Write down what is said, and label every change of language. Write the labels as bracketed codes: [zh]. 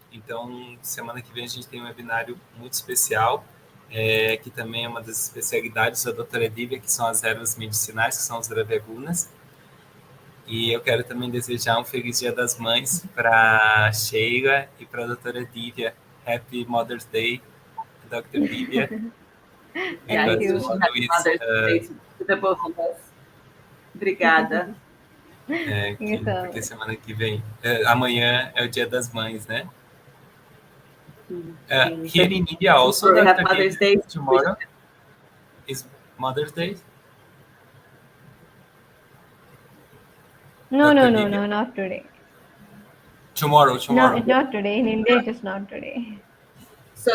[pt] Então, semana que vem a gente tem um webinário muito especial, que também é uma das especialidades da doutora Divya, que são as ervas medicinais, que são os dravegunas. E eu quero também desejar um feliz Dia das Mães para Sheila e para a doutora Divya. [en] Happy Mother's Day, Dr. Divya. Thank you. Happy Mother's Day to the both of us. [pt] Obrigada. Porque semana que vem, amanhã é o Dia das Mães, né? [en] Here in India also, Dr. Mother's Day tomorrow is Mother's Day. No, not today. Tomorrow. No, not today. In India, it is not today. So